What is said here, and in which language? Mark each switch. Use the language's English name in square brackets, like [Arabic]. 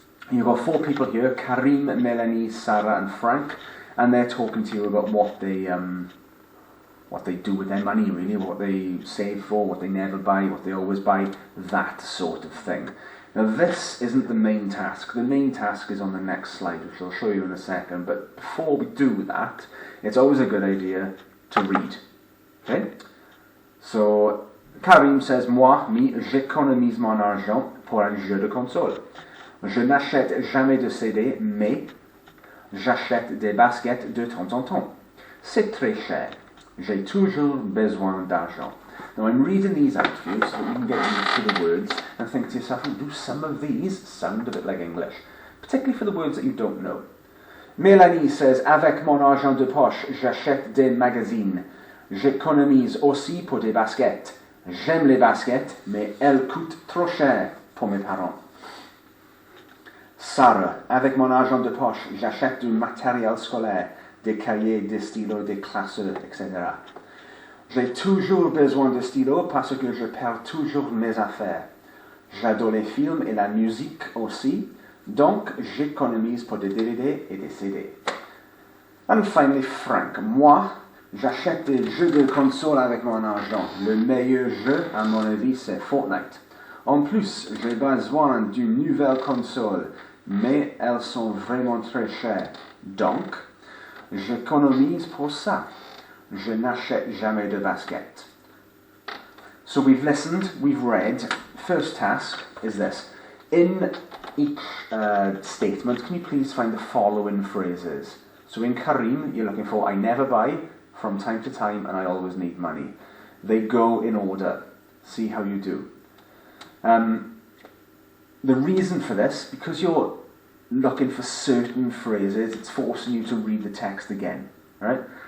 [English] You've got 4 people here, Karim, Melanie, Sarah and Frank, and they're talking to you about what they do with their money, really, what they save for, what they never buy, what they always buy, that sort of thing. Now this isn't the main task. The main task is on the next slide, which I'll show you in a second, but before we do that, it's always a good idea to read. Okay? So, Karim says, [French] moi, j'économise mon argent pour un jeu de console. Je n'achète jamais de CD, mais j'achète des baskets de temps en temps. C'est très cher. J'ai toujours besoin d'argent. [English] Now I'm reading these out for you so that you can get used to the words and think to yourself, do some of these sound a bit like English? Particularly for the words that you don't know. Mélanie says, [French] avec mon argent de poche, j'achète des magazines. J'économise aussi pour des baskets. J'aime les baskets, mais elles coûtent trop cher pour mes parents. Sarah, avec mon argent de poche, j'achète du matériel scolaire, des cahiers, des stylos, des classeurs, etc. J'ai toujours besoin de stylos parce que je perds toujours mes affaires. J'adore les films et la musique aussi, donc j'économise pour des DVD et des CD. [English] And finally, [French] Frank, moi, j'achète des jeux de console avec mon argent. Le meilleur jeu, à mon avis, c'est Fortnite. En plus, j'ai besoin d'une nouvelle console, mais elles sont vraiment très chères. Donc, j'économise pour ça. Je n'achète jamais de basket. [English] So we've listened, we've read. First task is this. In each statement, can you please find the following phrases? So in Karim, you're looking for I never buy, from time to time, and I always need money. They go in order. See how you do. The reason for this, because you're looking for certain phrases, it's forcing you to read the text again. Right?